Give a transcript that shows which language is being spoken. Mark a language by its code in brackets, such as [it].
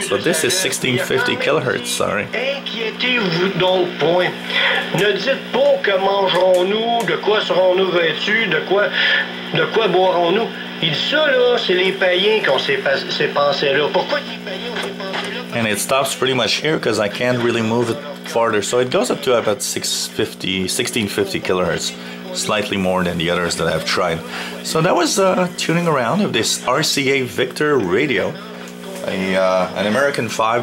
[en] So this is 1650 kilohertz, sorry. [fr] Inquiétez-vous donc point. Ne dites pas que mangerons-nous, de quoi serons-nous vêtus, de quoi boirons-nous. Il dit ça là, c'est les païens qui ont ces pensées-là. Pourquoi les païens ont ces pensées-là? [en] and it stops pretty much here because I can't really move it farther. So it goes up to about 1650 kilohertz, slightly more than the others that I've tried. So that was tuning around of this RCA Victor radio, an American 5.